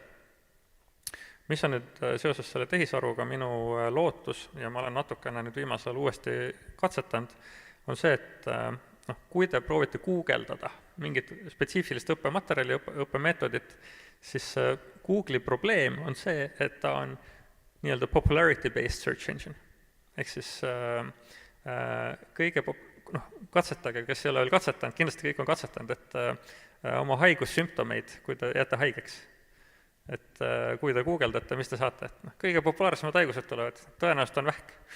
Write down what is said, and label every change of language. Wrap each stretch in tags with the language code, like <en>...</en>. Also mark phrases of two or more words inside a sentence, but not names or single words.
<et>Mis on nüüd seoses selle tehisaruga minu lootus, ja ma olen natukene nüüd viimasel uuesti katsetanud, on see, et kui te proovite guugeldada mingit spetsiifilist õppematerjali, õppemeetodit, siis Google'i probleem on see, et ta on nii-öelda</et> <en>popularity-based search engine.</en> <et>Ehk siis kõige katsetage, kes ei ole veel katsetanud, kindlasti kõik on katsetanud, et oma haigussümptomeid, kui te jääte haigeks. Et kui te guugeldate, mis te saate, et kõige populaarsemad haigused tulevad, tõenäoliselt on vähk.</et>